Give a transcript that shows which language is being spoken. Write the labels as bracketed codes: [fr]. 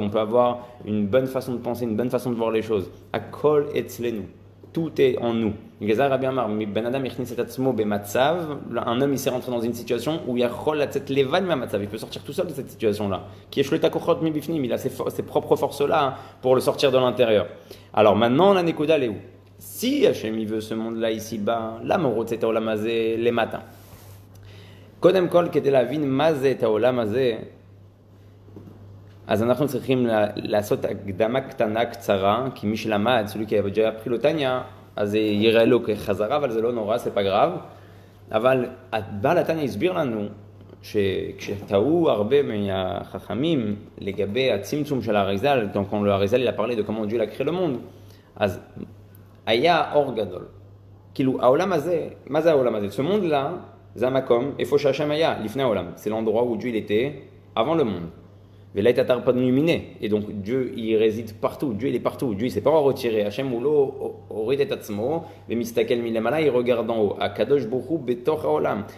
[fr] On peut avoir une bonne façon de penser, une bonne façon de voir les choses. [he] הכל אצלנו. [fr] Tout est en nous. Gazar Rabbi Amar, Ben Adam [he] יכניס את עצמו במצב, [fr] un homme il s'est rentré dans une situation où il [he] יכול לצאת לבד מהמצב, [fr] il peut sortir tout seul de cette situation-là. [he] כי יש לו את הכוחות מבפנים, [fr] il a ses propres forces-là pour le sortir de l'intérieur. Alors maintenant, la nekuda est où? Si Hachem il veut ce monde-là ici-bas, [he] למה הוא רוצה את העולם הזה למטה? קודם כל, כדי להבין מה זה את העולם הזה, אז אנחנו צריכים לעשות הקדמה קטנה קצרה, כי מי שלמד, [fr] celui qui a déjà appris le Tanya, [he] אז זה יראה לו כחזרה, אבל זה לא נורא, [fr] c'est pas grave. [he] אבל בעל התניא הסביר לנו שכשטעו הרבה מהחכמים לגבי הצמצום של האריזל, [fr] donc quand le Arizal il a parlé de comment Dieu a créé le monde, [he] אז היה אור גדול. כאילו העולם הזה, מה זה העולם הזה? [fr] Ce monde là, [he] זה המקום, איפה שהשם היה, לפני העולם. [fr] C'est l'endroit où Dieu il était avant le monde. [he] ולא הייתה תרפד מימיני, [fr] et donc Dieu il réside partout, Dieu il est partout, Dieu il s'est pas retiré, Hachem [he] הוא לא הוריד את עצמו ומסתכל מלמעלה, [fr] il regarde en haut, [he] הקדוש ברוך הוא בתוך העולם.